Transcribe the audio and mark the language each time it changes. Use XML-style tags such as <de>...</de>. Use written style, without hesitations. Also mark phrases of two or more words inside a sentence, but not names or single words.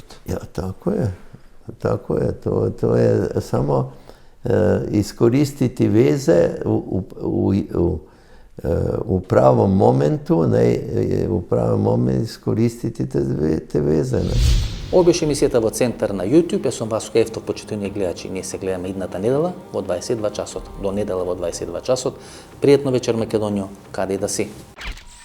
<hr>Ja, tako je. Tako je. To je samo iskoristiti veze u pravom momentu, u pravom momentu iskoristiti te veze. Ne?</hr> <mk>Ovo беше емисијата во Центар на YouTube. Јас сум Васко Ефтов, почитувани гледачи. Ние се гледаме идната недела во 22 часот. До недела во 22 часот. Пријатно вечер, Македонијо, каде и да си.</mk>